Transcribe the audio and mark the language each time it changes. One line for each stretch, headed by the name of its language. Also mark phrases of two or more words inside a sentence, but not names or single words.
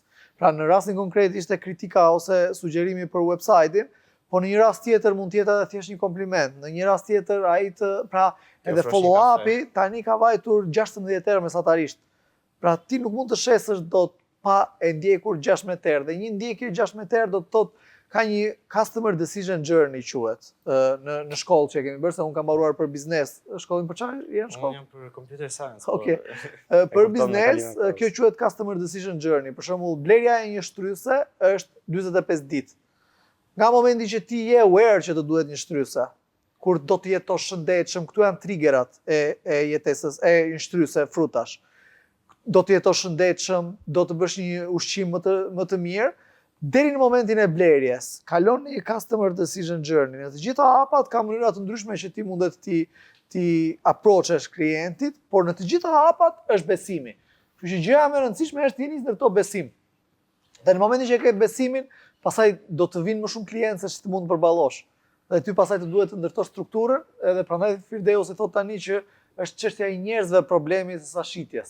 Albanian: Pra në rastin konkret ishte kritika ose sugjerimi për website-in, po në një rast tjetër mund të jetë edhe thjesht një kompliment. Në një rast tjetër ai edhe follow-upi tani ka vajtur 16 herë mesatarisht. Pra ti nuk mund të shesësh dot pa e ndjekur 16 herë. Dhe një ndjekje 16 herë do të thotë ka një
English: customer decision journey
Albanian: quhet në shkollë që kemi bërë, se unë kam mbaruar për biznes. Shkollën për çfarë janë shkollë? Unë jam për
English: computer science.
Albanian: Okej. Për biznes, kjo quhet
English: customer decision journey.
Albanian: Për shembull, blerja e një shtryse është 45 ditë. Nga momenti që ti je aware që të duhet një shtryse, kur do të jetosh shëndetshëm, këtu janë triggerat e jetesës, e një shtyse frutash. Do të jetosh shëndetshëm, do të bësh një ushqim më të mirë, deri në momentin e blerjes, kalon një
English: customer decision journey.
Albanian: Në të gjitha hapat ka mënyra të ndryshme që ti mundet ti approachesh klientit, por në të gjitha hapat është besimi. Kështu që gjëja më e rëndësishme është ti nis ndërto besim. Dhe në momentin që ke besimin, pastaj do të vinë më shumë klientë se që të mund të përballosh. Dhe ty pastaj të duhet të ndërtosh strukturën, edhe prandaj Firdeu si thot tani që është çështja e njerëzve problemi sesa shitjes.